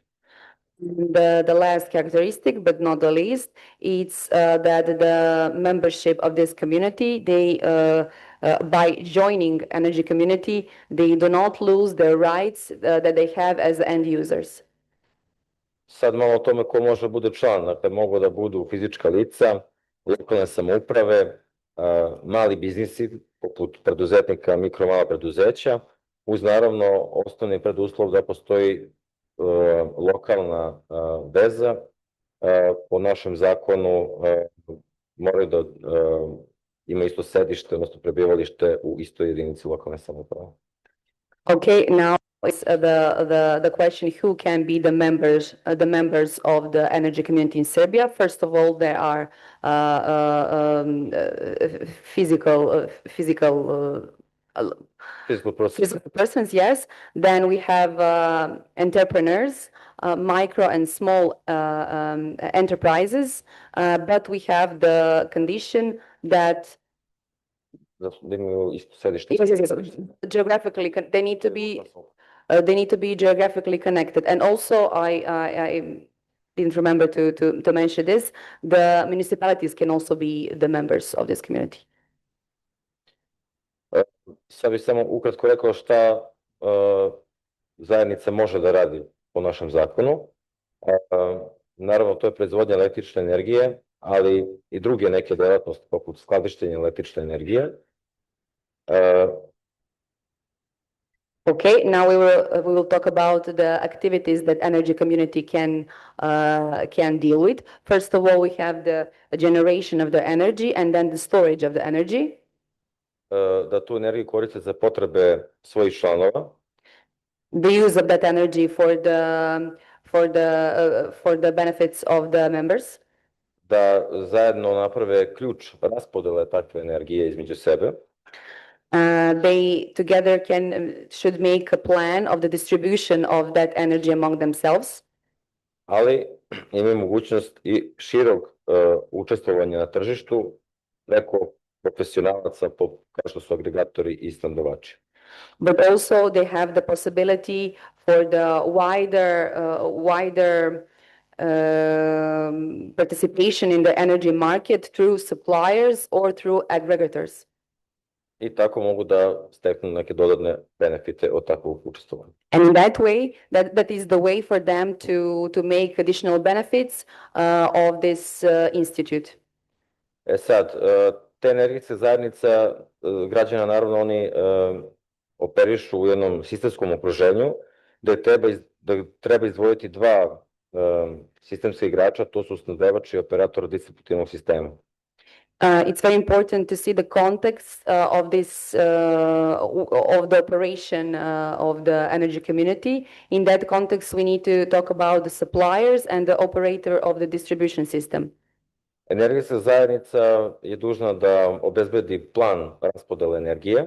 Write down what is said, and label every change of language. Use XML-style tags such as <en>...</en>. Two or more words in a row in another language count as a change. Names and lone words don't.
<en>The last characteristic, but not the least, it's that the membership of this community, they by joining energy community, they do not lose their rights that they have as end users.</en> <sr>Sad malo o tome ko može da bude član. Dakle, mogu da budu fizička lica, lokalne samouprave, mali biznisi poput preduzetnika, mikro mala preduzeća, uz naravno osnovni preduslov da postoji lokalna veza. Po našem zakonu moraju da ima isto sedište, odnosno prebivalište u istoj jedinici lokalne samouprave.</sr> <en>Okay, now is the question who can be the members of the energy community in Serbia. First of all, there are physical persons, yes. Then we have entrepreneurs, micro and small enterprises, but we have the condition that</en> <sr>Da imaju isto sedište.</sr> <en>geographically they need to be they need to be geographically connected. And also, I didn't remember to mention this, the municipalities can also be the members of this community.</en> <sr>Sad bih samo ukratko rekao šta zajednica može da radi po našem zakonu. Naravno, to je proizvodnja električne energije, ali i druge neke delatnosti poput skladištenja električne energije.</sr> <en>Okay, now we will talk about the activities that energy community can deal with. First of all, we have the generation of the energy and then the storage of the energy.</en> <sr>Da tu energiju koriste za potrebe svojih članova.</sr> <en>The use of that energy for the benefits of the members.</en> <sr>Da zajedno naprave ključ raspodele takve energije između sebe.</sr> <en>They together should make a plan of the distribution of that energy among themselves.</en> <sr>Ali imaju mogućnost i širog učestvovanja na tržištu preko profesionalaca kao što su agregatori i snabdevači.</sr> <en>But also they have the possibility for the wider participation in the energy market through suppliers or through aggregators.</en> <sr>I tako mogu da steknu neke dodatne benefite od takvog učestvovanja.</sr> <en>And in that way, that is the way for them to make additional benefits of this institute.</en> <sr>Sad, te energetske zajednica građana, naravno, oni operišu u jednom sistemskom okruženju gde treba izdvojiti dva sistemska igrača, to su snabdevač i operator distributivnog sistema.</sr> <en>It's very important to see the context of this of the operation of the energy community. In that context, we need to talk about the suppliers and the operator of the distribution system.</en> <sr>Energetska zajednica je dužna da obezbedi plan raspodele energije.</sr>